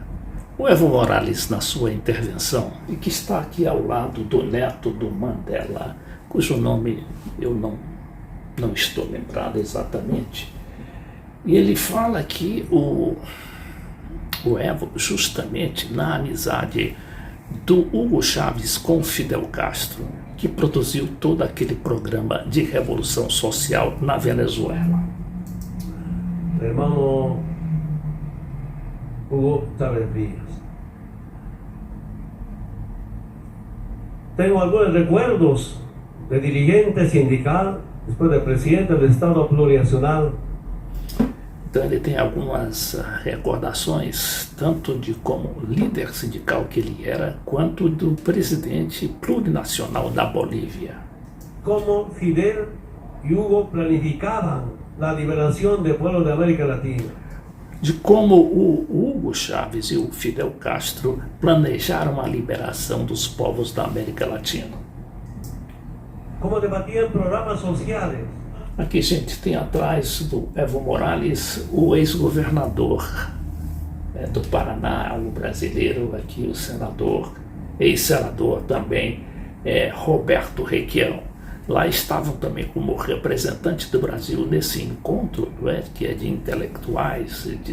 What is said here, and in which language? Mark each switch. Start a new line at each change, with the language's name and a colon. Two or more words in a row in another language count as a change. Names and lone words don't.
Portuguese: O Evo Morales, na sua intervenção, e que está aqui ao lado do neto do Mandela, cujo nome eu não estou lembrado exatamente, e ele fala que o Evo, justamente na amizade do Hugo Chávez com Fidel Castro, que produziu todo aquele programa de revolução social na Venezuela.
Spanish: Hermano Hugo Chávez Frías. Tengo algunos recuerdos de dirigente sindical, después de presidente do Estado Plurinacional.
Portuguese: Então ele tem algumas recordações, tanto de como líder sindical que ele era, quanto do presidente plurinacional da Bolívia.
Spanish: Como Fidel y Hugo planificaban la liberación de pueblos de América Latina.
Portuguese: De como o Hugo Chávez e o Fidel Castro planejaram a liberação dos povos da América Latina.
Spanish: Como debatían programas sociales.
Portuguese: Aqui, gente, tem atrás do Evo Morales o ex-governador do Paraná, o brasileiro, aqui o senador, ex-senador também, Roberto Requião. Lá estavam também como representante do Brasil nesse encontro, que é de intelectuais, de